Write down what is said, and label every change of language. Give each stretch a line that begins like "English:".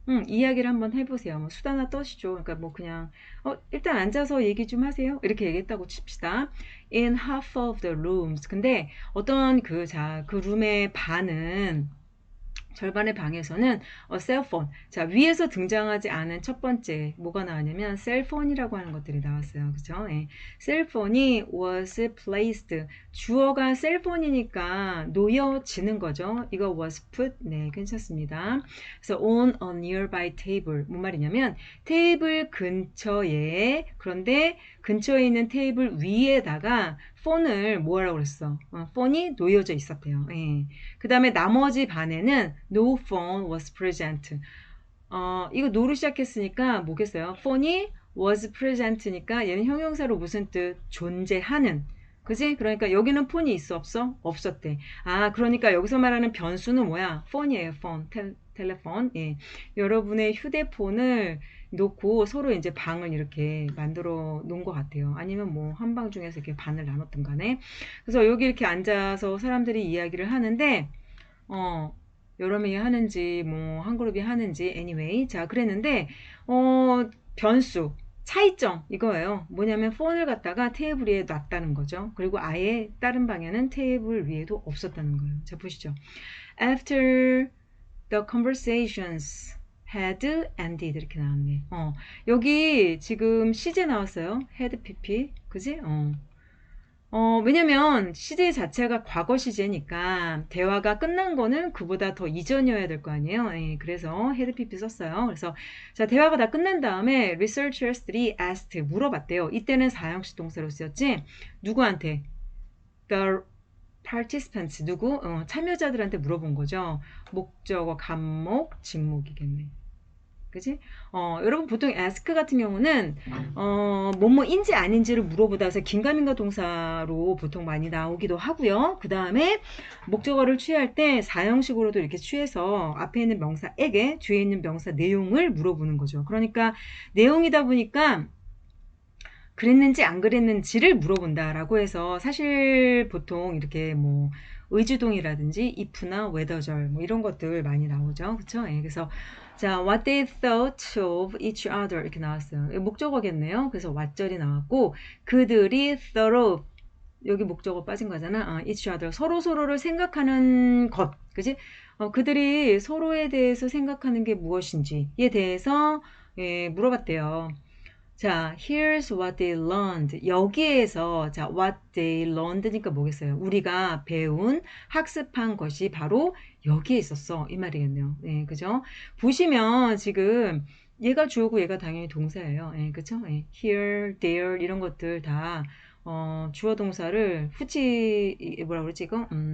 Korean: 이야기를 한번 해보세요. 뭐 수다나 떠시죠. 그러니까 뭐 그냥 일단 앉아서 얘기 좀 하세요. 이렇게 얘기했다고 칩시다.
English: In half of the rooms.
Korean: 근데 어떤 그 룸의 반은 절반의 방에서는 셀폰. 자, 위에서 등장하지 않은 첫 번째 뭐가 나왔냐면 셀폰이라고 하는 것들이 나왔어요. 그죠? 예. 셀폰이
English: was placed.
Korean: 주어가 셀폰이니까 놓여지는 거죠. 이거
English: was put.
Korean: 네, 괜찮습니다. 그래서
English: on a nearby table.
Korean: 뭔 말이냐면 테이블 근처에 그런데 근처에 있는 테이블 위에다가 폰을 뭐라고 그랬어? 폰이 놓여져 있었대요. 예. 그 다음에 나머지 반에는
English: no phone was present.
Korean: 이거 no로 시작했으니까 뭐겠어요? 폰이
English: was present
Korean: 니까 얘는 형용사로 무슨 뜻? 존재하는. 그지? 그러니까 여기는 폰이 있어 없어? 없었대. 그러니까 여기서 말하는 변수는 뭐야? 폰이에요. 폰. 텔레폰. 예. 여러분의 휴대폰을 놓고 서로 이제 방을 이렇게 만들어 놓은 것 같아요. 아니면 뭐 한 방 중에서 이렇게 반을 나눴던 간에. 그래서 여기 이렇게 앉아서 사람들이 이야기를 하는데, 여러 명이 하는지, 뭐, 한 그룹이 하는지, anyway. 자, 그랬는데, 변수, 차이점, 이거예요. 뭐냐면, 폰을 갖다가 테이블 위에 놨다는 거죠. 그리고 아예 다른 방에는 테이블 위에도 없었다는 거예요. 자, 보시죠.
English: After the conversations had ended
Korean: 이렇게 나왔네. 여기 지금 시제 나왔어요.
English: had pp.
Korean: 그지? 왜냐면 시제 자체가 과거 시제니까 대화가 끝난 거는 그보다 더 이전이어야 될 거 아니에요. 예, 그래서 had pp 썼어요. 그래서 자, 대화가 다 끝난 다음에 researchers들이 asked 물어봤대요. 이때는 사형식 동사로 쓰였지. 누구한테?
English: The participants
Korean: 누구? 참여자들한테 물어본 거죠. 목적어, 간목, 직목이겠네. 그지? 여러분 보통 ask 같은 경우는 뭐뭐인지 아닌지를 물어보다 해서 긴가민가 동사로 보통 많이 나오기도 하고요. 그 다음에 목적어를 취할 때 사형식으로도 이렇게 취해서 앞에 있는 명사에게 뒤에 있는 명사 내용을 물어보는 거죠. 그러니까 내용이다 보니까 그랬는지 안 그랬는지를 물어본다라고 해서 사실 보통 이렇게 뭐 의주동이라든지 if나 whether절 뭐 이런 것들 많이 나오죠. 그쵸? 예, 그래서 자,
English: what they thought of each other
Korean: 이렇게 나왔어요. 목적어겠네요. 그래서 what절이 나왔고 그들이
English: thought
Korean: 여기 목적어 빠진 거잖아. each other. 서로를 생각하는 것. 그지? 그들이 서로에 대해서 생각하는 게 무엇인지에 대해서 예, 물어봤대요. 자,
English: here's what they learned.
Korean: 여기에서 자, what they learned니까 뭐겠어요? 우리가 배운 학습한 것이 바로 여기에 있었어. 이 말이겠네요. 예, 그죠? 보시면 지금 얘가 주어고 얘가 당연히 동사예요. 예, 그죠? 예, here, there 이런 것들 다 주어 동사를 뭐라 그러지 이거?